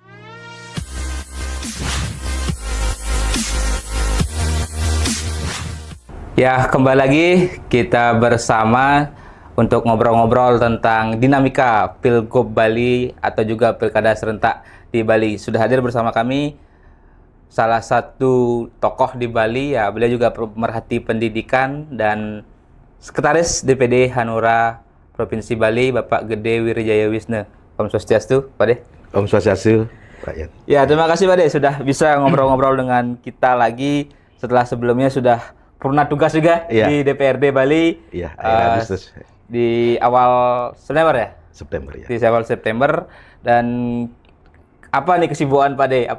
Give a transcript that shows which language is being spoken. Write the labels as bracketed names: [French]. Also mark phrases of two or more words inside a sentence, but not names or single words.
[Indonesian] Ya, kembali lagi kita bersama untuk ngobrol-ngobrol tentang dinamika Pilgub Bali atau juga Pilkada Serentak di Bali. Sudah hadir bersama kami salah satu tokoh di Bali, ya, beliau juga pemerhati pendidikan dan Sekretaris DPD Hanura Provinsi Bali, Bapak Gede Wirijaya Wisnu. [Balinese] Om Swastiastu, [Indonesian] Pak De. [Balinese] Om Swastiastu, [Indonesian] Pak Yan. Ya, terima kasih Pak De sudah bisa ngobrol-ngobrol dengan kita lagi setelah sebelumnya sudah purna tugas juga di DPRD Bali. Iya, akhir Agustus. Di awal September ya? September ya. Di awal September. Dan apa nih kesibukan Pak De?